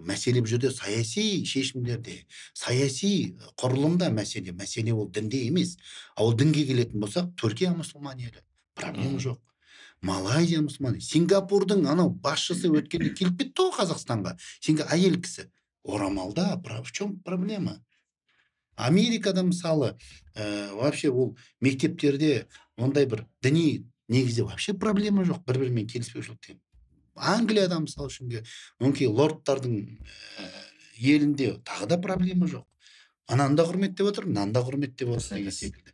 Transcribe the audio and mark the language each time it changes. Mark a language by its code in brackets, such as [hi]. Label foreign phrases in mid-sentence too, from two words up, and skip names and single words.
[kk] Мәселе бұл жерде саяси шешімдерде, саяси құрылымда мәселе ол дінде емес. Ал дінге келетін болсақ, Түркия мұсылман елі, проблема жоқ. Малайзия мұсылман, Сингапурдың анау басшысы өткенде келіп кетті ғой Қазақстанға. Әйел кісі орамалда, [ru] в чем проблема? [kk] Америкада мысалы, вообще ол мектептерде ондай бір діни негізде вообще проблема жоқ, бір-бірімен келіспеушілік деймін. Англияда мысалы үшінге, мүмкін лордтардың елінде тағы да проблема жоқ. Ананы да құрметтеп отыр, мынаны да құрметтеп отыр деген секілді.